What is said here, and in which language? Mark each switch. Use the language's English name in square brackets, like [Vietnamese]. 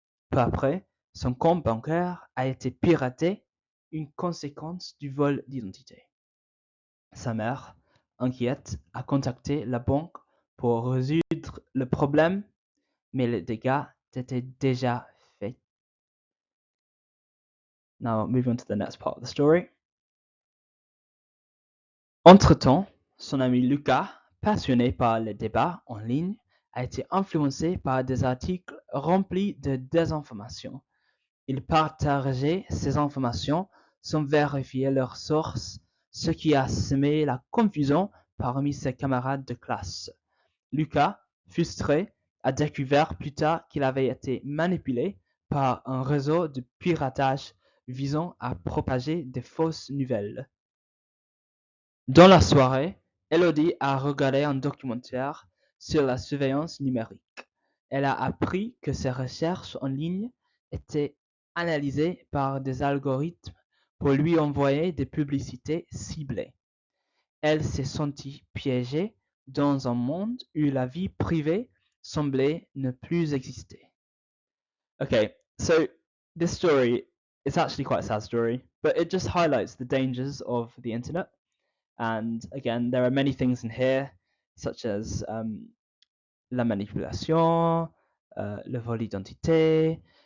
[French] Peu après, son compte bancaire a été piraté, une conséquence du vol d'identité. Sa mère, inquiète, a contacté la banque pour résoudre le problème, mais les dégâts étaient déjà faits. [English] Now, moving on to the next part of the story. [French] Entre-temps, son ami Lucas, passionné par les débats en ligne, a été influencé par des articles remplis de désinformation. Il partageait ces informations sans vérifier leur source, ce qui a semé la confusion parmi ses camarades de classe. Lucas, frustré, a découvert plus tard qu'il avait été manipulé par un réseau de piratage visant à propager des fausses nouvelles. Dans la soirée, Elodie a regardé un documentaire sur la surveillance numérique. Elle a appris que ses recherches en ligne étaient analysées par des algorithmes pour lui envoyer des publicités ciblées. Elle s'est sentie piégée dans un monde où la vie privée semblait ne plus exister. [English] Okay, so this story is actually quite a sad story, but it just highlights the dangers of the internet. And again, there are many things in here, such as la manipulation, le vol d'identité.